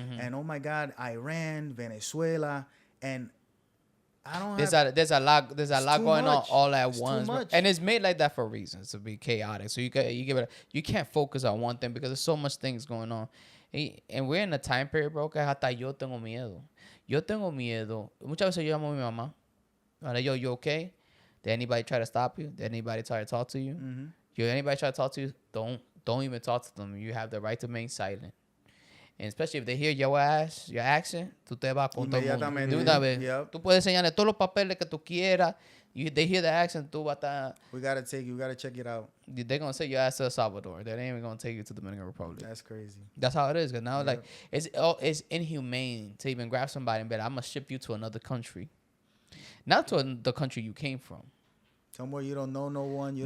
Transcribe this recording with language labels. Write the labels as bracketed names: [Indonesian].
[English] And oh my God, Iran, Venezuela, and I don't. There's a lot going on all at it's once, and it's made like that for reasons to be chaotic. So you can't focus on one thing because there's so much things going on, and we're in a time period, bro, que hasta yo tengo miedo. [Spanish] Muchas veces yo llamo a mi mamá. [English] Ahora you okay? Did anybody try to stop you? Did anybody try to talk to you? Anybody try to talk to you? Don't even talk to them. You have the right to remain silent. [Spanish] And especially if they hear your accent, tú te vas con todo el mundo. De una vez. [English] Yep. [Spanish] Tú puedes enseñarle todos los papeles que tú quieras. [English] They hear the accent, tú vas a estar... We gotta check it out. They're going to say your ass to El Salvador. They ain't even going to take you to the Dominican Republic. That's crazy. That's how it is. Because now, like, it's inhumane to even grab somebody and be like, I'm going to ship you to another country. Not to the country you came from. Somewhere you don't know no one.